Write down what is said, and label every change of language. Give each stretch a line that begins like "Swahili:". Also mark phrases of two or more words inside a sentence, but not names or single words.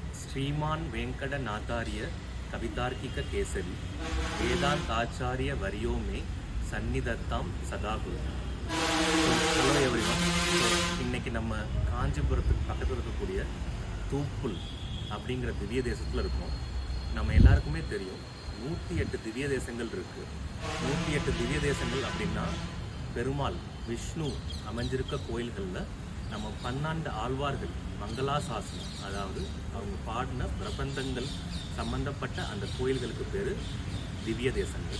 Sanskrit: श्रीमान वेंकटनाथार्य कवितार्किक केसरी वेदांताचार्य वर्यो में सन्निधत्ताम सदागुरु.
English: hello everyone.
Tamil: இன்றைக்கி நம்ம காஞ்சிபுரத்துக்கு பக்கத்தில் இருக்கக்கூடிய தூப்புல் அப்படிங்கிற திவ்ய தேசத்தில் இருக்கோம். நம்ம எல்லாருக்குமே தெரியும் 108 திவ்ய தேசங்கள் இருக்குது. 108 திவ்ய தேசங்கள் அப்படின்னா பெருமாள் விஷ்ணு அமைஞ்சிருக்க கோயில்களில் நம்ம 12 ஆழ்வார்கள் மங்களாசாசனம், அதாவது அவங்க பாடின பிரபந்தங்கள் சம்பந்தப்பட்ட அந்த கோயில்களுக்கு பேர் திவ்ய தேசங்கள்.